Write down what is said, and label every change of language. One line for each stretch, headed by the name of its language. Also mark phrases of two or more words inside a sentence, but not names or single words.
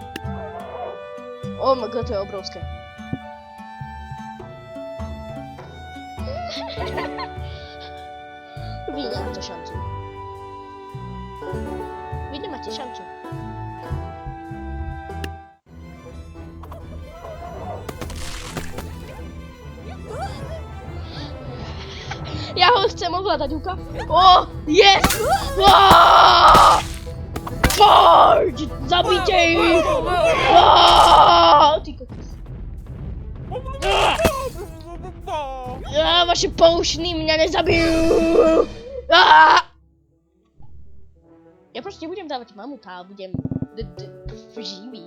English: Oh my god,
Slovak: to je obrovské. Vy nemáte šancu. Vy nemáte šancu. Ja ho chcem ovládať, Uka.
English: Oh, yes! Charge!
Slovak: Zabite ich! Ty kokos. Vaše poušny mňa nezabijú! Ja proste budem dávať mamuta a budem živý.